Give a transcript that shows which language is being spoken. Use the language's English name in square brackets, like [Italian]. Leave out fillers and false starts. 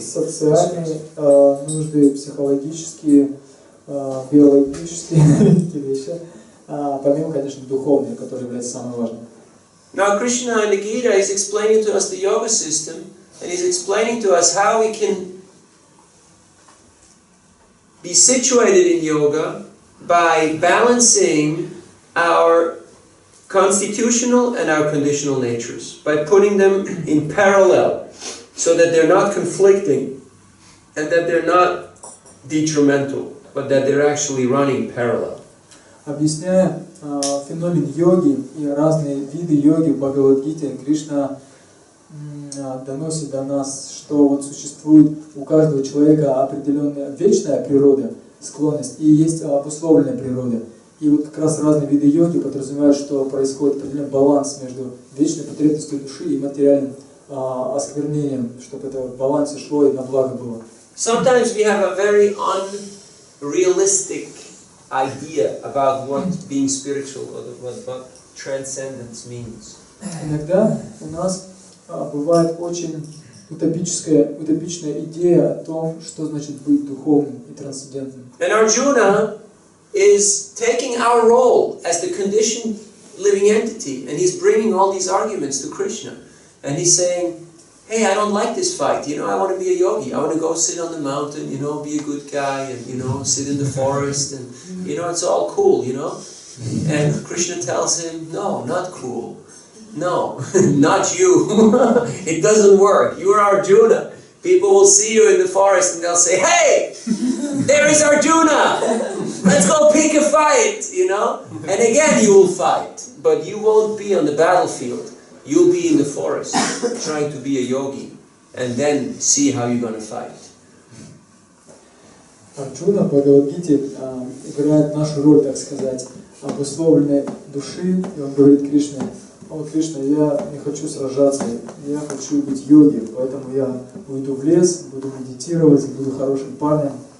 [Russian] Социальные нужды, психологические, биологические вещи, помимо, конечно, духовные, которые являются самым важным. [English] Now Krishna in the Gita is explaining to us the yoga system, and he's explaining to us how we can be situated in yoga by balancing our constitutional and our conditional natures, by putting them in parallel, so that they're not conflicting, and that they're not detrimental, but that they're actually running parallel. [Russian] Объясняя феномен йоги и разные виды йоги в Бхагавад-гите, Кришна доносит до нас, что вот существует у каждого человека определенная вечная природа, склонность, и есть обусловленная природа. И вот как раз разные виды йоги подразумевают, что происходит определенный баланс между вечной потребностью души и материальным осквернением, чтобы это в балансе шло и на благо было. [English] Sometimes we have a very unrealistic idea about what being spiritual or what transcendence means. [Russian] Иногда у нас бывает очень утопичная идея о том, что значит быть духовным и трансцендентным. [English] And Arjuna is taking our role as the conditioned living entity, and he's bringing all these arguments to Krishna, and he's saying, hey, I don't like this fight, I want to be a yogi, I want to go sit on the mountain, be a good guy, and sit in the forest, and it's all cool, And Krishna tells him, no, not cool. No, not you. It doesn't work. You are Arjuna. People will see you in the forest and they'll say, hey, there is Arjuna. Let's go pick a fight, And again you will fight, but you won't be on the battlefield. You'll be in the forest trying to be a yogi and then see how you're going to fight. [Russian] Арджуна в Бхагавад-гите играет нашу роль, так сказать, обусловленной души, и он говорит Кришне: «О, Кришна, я не хочу сражаться, я хочу быть йоги, поэтому я уйду в лес, буду медитировать, буду хорошим парнем».